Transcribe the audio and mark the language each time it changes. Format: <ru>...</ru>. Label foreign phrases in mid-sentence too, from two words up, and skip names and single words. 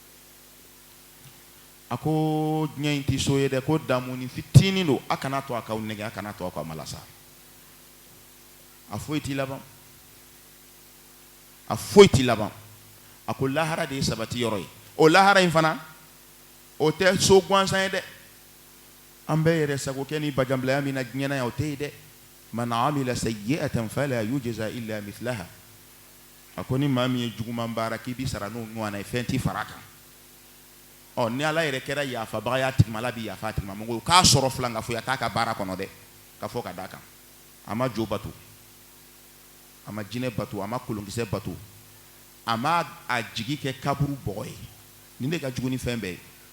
<bm>a ko nye in ti so ye dɛ ko damuni fitinin do a kana to a k'aw nɛgɛ a kana to a k'aw malasa a foyi ti laban a ko lahara de ye sabati yɔrɔ ye o lahara in fana o tɛ so gansan ye dɛ an bɛɛ yɛrɛ sago kɛ ni bajanbilaya min na diɲɛ na yan o tɛ ye dɛ man</bm> <ar>عمل سيئة فلا يجزى إلا مثلها</ar> <bm>a ko ni maa min ye juguman baara k'i bi sara n'o ɲɔgɔnna ye fɛn ti fara kan ni ala yɛrɛ kɛra yaafabaga ye a tigi ma ala bi yaafa a tigi ma mɔgɔ k'a sɔrɔ filan ka fɔ a t'a ka baara kɔnɔ dɛ ka fɔ ka d'a kan a ma jo bato a ma jinɛ bato a ma kolonkisɛ bato a ma a jigi kɛ kaburu bɔgɔ ye nin de ka jugu ni fɛn bɛɛ ye</bm>